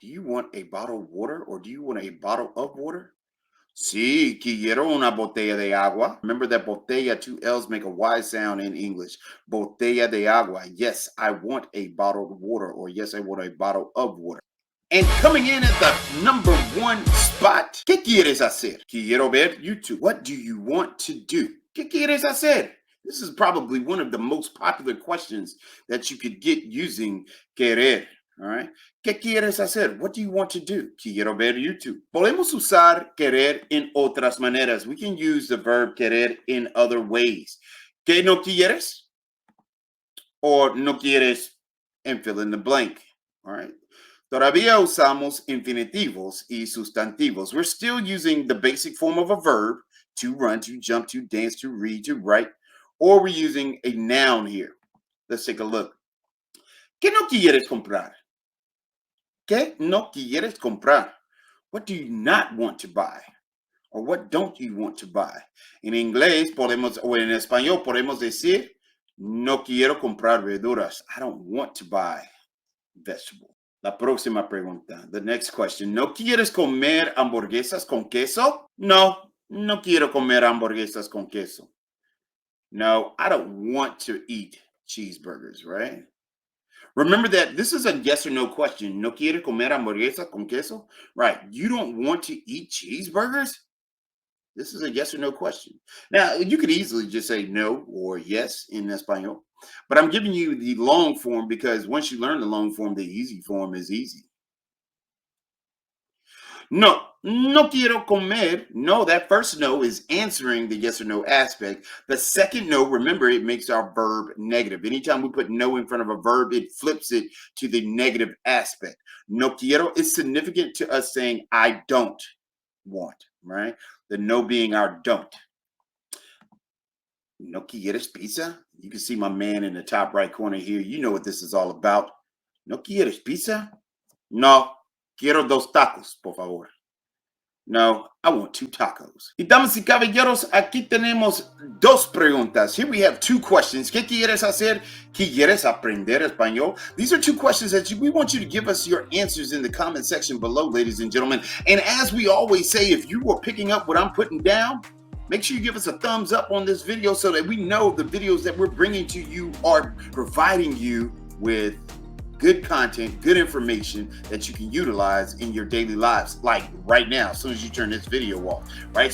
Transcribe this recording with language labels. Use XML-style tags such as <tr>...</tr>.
<en>Do you want a bottle of water or do you want a bottle of water?</en> <es>Sí, quiero una botella de agua.</es> <en>Remember that</en> <es>botella,</es> <en>two L's make a Y sound in English.</en> <es>Botella de agua.</es> <en>Yes, I want a bottle of water, or yes, I want a bottle of water. And coming in at the number one spot,</en> <es>¿qué quieres hacer? Quiero ver YouTube.</es> <en>What do you want to do?</en> <es>¿Qué quieres hacer?</es> <en>This is probably one of the most popular questions that you could get using querer. All right.</en> <es>¿Qué quieres hacer?</es> <en>What do you want to do?</en> <es>Quiero ver YouTube. Podemos usar querer en otras maneras.</es> <en>We can use the verb querer in other ways.</en> <es>¿Qué no quieres?</es> <en>Or</en> <es>no quieres</es> <en>and fill in the blank. All right.</en> <es>Todavía usamos infinitivos y sustantivos.</es> <en>We're still using the basic form of a verb, to run, to jump, to dance, to read, to write, or we're using a noun here. Let's take a look.</en> <es>¿Qué no quieres comprar? ¿Qué no quieres comprar?</es> <en>What do you not want to buy? Or what don't you want to buy?</en> <es>En inglés podemos, o en español podemos decir, no quiero comprar verduras.</es> <en>I don't want to buy vegetables.</en> <es>La próxima pregunta,</es> <en>the next question.</en> <es>¿No quieres comer hamburguesas con queso? No, no quiero comer hamburguesas con queso.</es> <en>No, I don't want to eat cheeseburgers, right? Remember that this is a yes or no question.</en> <es>¿No quiere comer hamburguesa con queso?</es> <en>Right. You don't want to eat cheeseburgers? This is a yes or no question. Now, you could easily just say no or yes in español, but I'm giving you the long form because once you learn the long form, the easy form is easy.</en> <es>No, no quiero comer.</es> <en>No, that first no is answering the yes or no aspect. The second no, remember, it makes our verb negative. Anytime we put no in front of a verb, it flips it to the negative aspect.</en> <es>No quiero</es> <en>is significant to us saying I don't want, right? The no being our don't.</en> <es>No quieres pizza?</es> <en>You can see my man in the top right corner here. You know what this is all about.</en> <es>No quieres pizza? No, quiero dos tacos, por favor.</es> <en>No, I want 2 tacos.</en> <es>Y damas y caballeros, aquí tenemos dos preguntas.</es> <en>Here we have 2 questions.</en> <es>¿Qué quieres hacer? ¿Quieres aprender español?</es> <en>These are 2 questions that we want you to give us your answers in the comment section below, ladies and gentlemen. And as we always say, if you are picking up what I'm putting down, make sure you give us a thumbs up on this video so that we know the videos that we're bringing to you are providing you with good content, good information that you can utilize in your daily lives, like right now, as soon as you turn this video off, right?</en>